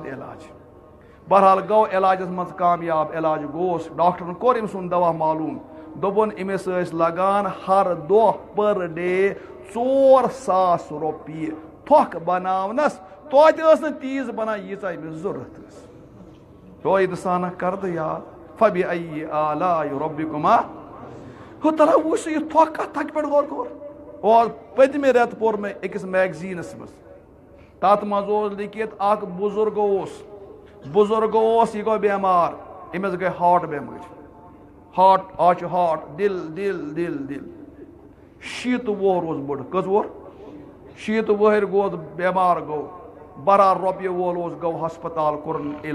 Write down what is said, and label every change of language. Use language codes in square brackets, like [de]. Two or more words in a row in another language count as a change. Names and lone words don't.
[ks] بہرحال گوٚو علاجس منٛز کامیاب علاج گوس ڈاکٹرن کوٚر أمۍ سُنٛد دوا معلوٗم دوٚپُن أمِس ٲسۍ لگان ہر دۄہ [en] per day [ks] 4,000 رۄپیہِ تھۄکھ بناونس توتہِ ٲس نہٕ تیٖژ بنان ییٖژاہ أمِس ضوٚرتھ ٲس تو اِنسانا کر تہٕ یاد [ar] فبأي آلاء ربكما [ks] ہُہ ترا وٕچھ سُہ یہِ تھۄکھ کتھ تھکہِ پٮ۪ٹھ غور کوٚر اور پٔتمہِ رٮ۪تہٕ پوٚر مےٚ أکِس میگزیٖنس منٛز تتھ منٛز اوس لیکھِتھ اکھ بُزرگ اوس یہِ گوٚو بٮ۪مار أمِس گٔے ہاٹ بٮ۪مٲرۍ آز چھُ ہاٹ دِل 60 وُہُر اوس بوٚڑ کٔژ وُہُر 60 وُہٕرۍ گوٚو بٮ۪مار گوٚو بہرحال رۄپیہِ وول اوس گوٚو ہسپتال کوٚرُن